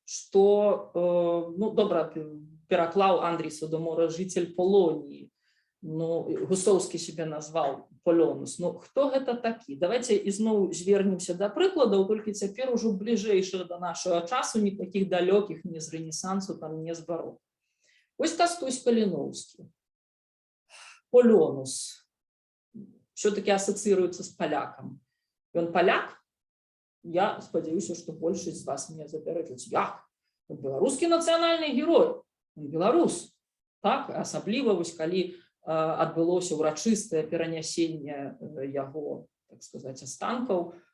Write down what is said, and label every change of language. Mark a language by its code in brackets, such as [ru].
[be] Што, ну добра, пераклаў Андрій Садомора «Житель Полоніі». Ну, Гусоўскі себе назваў Плёнус. Ну, хто гэта такі? Давайте ізноў звернемся да прыкладаў, толькі цяпер ужо бліжэйшых да нашага часу, ні такіх далёкіх, ні з Рэнесансу, там, ні з барока. Вось Кастусь Каліноўскі. [ru] Плёнус все-таки ассоциируется с поляком. Он поляк? [be] Я спадзяюся, что большасць з вас мне запярэчыць. Як? Он беларускі нацыянальны герой. Он беларус. Так, асабліва вось калі адбылося ўрачыстае перанясенне яго, так сказаць, астанкаў.